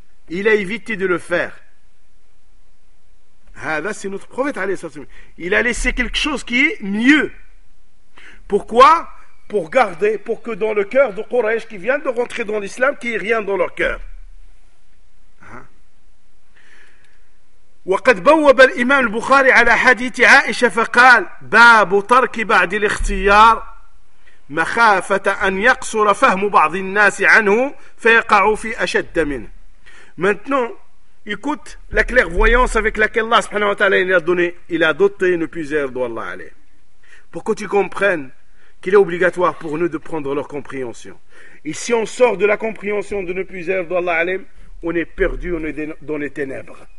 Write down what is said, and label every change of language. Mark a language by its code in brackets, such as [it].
[fr] Il a évité de le faire. Ah, là, c'est notre prophète. Il a laissé quelque chose qui est mieux. Pourquoi? Pour garder, pour que dans le cœur de Quraysh qui vient de rentrer dans l'islam, qu'il n'y ait rien dans leur cœur. [ar] وقد بوب الإمام البخاري على حديث عائشة فقال: باب ترك بعد الاختيار مخافة أن يقصر فهم بعض الناس عنه فيقعوا في أشد منه. [fr] Maintenant, écoute la clairvoyance avec laquelle Allah subhanahu wa ta'ala il a doté une puissance d'Allah alayh. Pour que tu comprennes qu'il est obligatoire pour nous de prendre leur compréhension. Et si on sort de la compréhension de nos puissances d'Allah alayh, on est perdu, on est dans les ténèbres.